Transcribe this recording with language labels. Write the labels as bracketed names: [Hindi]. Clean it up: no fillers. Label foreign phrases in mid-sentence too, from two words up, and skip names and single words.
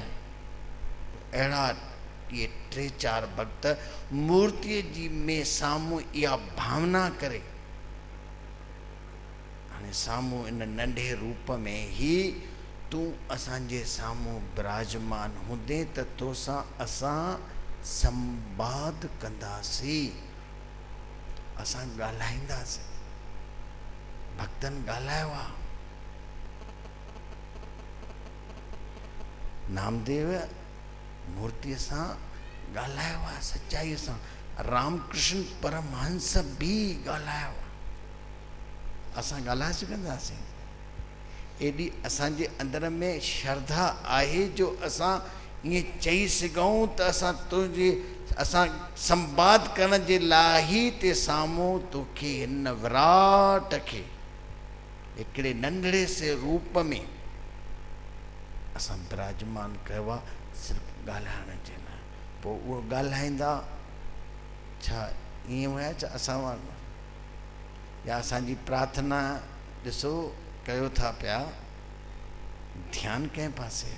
[Sindhi] अहिड़ा इहे 3-4 भक्त मूर्तिअ जी में साम्हूं इहा भावना करे, हाणे साम्हूं इन नंढे रूप में ई तूं असांजे साम्हूं विराजमान हूंदे त तोसां असां संवाद कंदासीं, असां ॻाल्हाईंदासीं। भक्त भक्तनि ॻाल्हायो आहे। नामदेव मूर्तिअ सां ॻाल्हायो आहे, सचाईअ सां। रामकृष्ण परमहंस बि ॻाल्हायो आहे। असां ॻाल्हाए सघंदासीं? एॾी असांजे अंदर में श्रद्धा आहे जो असां ईअं चई सघूं त असां संवाद करण जे लाइ ई ते साम्हूं तोखे हिन विराट खे हिकिड़े नंढड़े से रूप में असां विराजमान कयो आहे, सिर्फ़ु ॻाल्हाइण जे लाइ। पोइ उहो ॻाल्हाईंदा छा ईअं हुया छा असां वांगुरु? या असांजी प्रार्थना ॾिसो कयो था पिया, ध्यानु कंहिं पासे आहे?